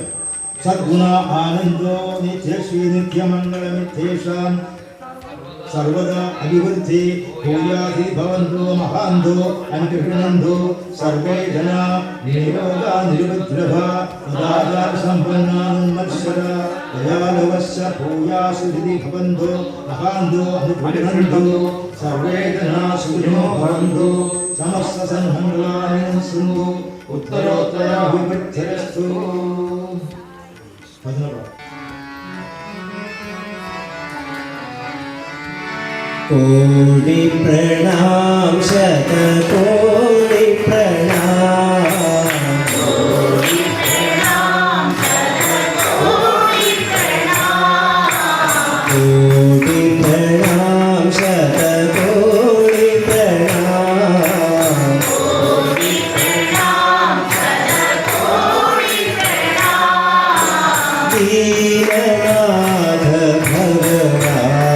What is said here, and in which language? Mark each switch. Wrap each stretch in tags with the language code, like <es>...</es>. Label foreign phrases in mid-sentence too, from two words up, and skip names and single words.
<sa>സദ്ഗുണ ആനന്ദോ നിത്യശ്രീ നിത്യമംഗളമിത്യേഷാം സർവദാ അഭിവൃദ്ധി ഭൂയാധി ഭവന്തോ മഹാന്തോ അനുഗൃഹണന്തോ സർവേ ജനാ നിരോഗാ നിരുപദ്രവ സദാചാര സമ്പന്നാനുന്മത്സര ദയാലവസ്യ ഭൂയാസു ഹൃദി ഭവന്തോ മഹാന്തോ അനുഗൃഹണന്തോ സർവേ ജനാ സുഖിനോ ഭവന്തോ സമസ്ത സന്മംഗളാനി സന്തു ഉത്തരോത്തരാഭിവൃദ്ധിരസ്തു. 16.</sa> <hi>कोटि प्रणाम शत कोटि प्रणाम, कोटि प्रणाम शत कोटि प्रणाम, कोटि प्रणाम शत कोटि प्रणाम, कोटि प्रणाम शत कोटि प्रणाम. दीननाथ भगवान</hi>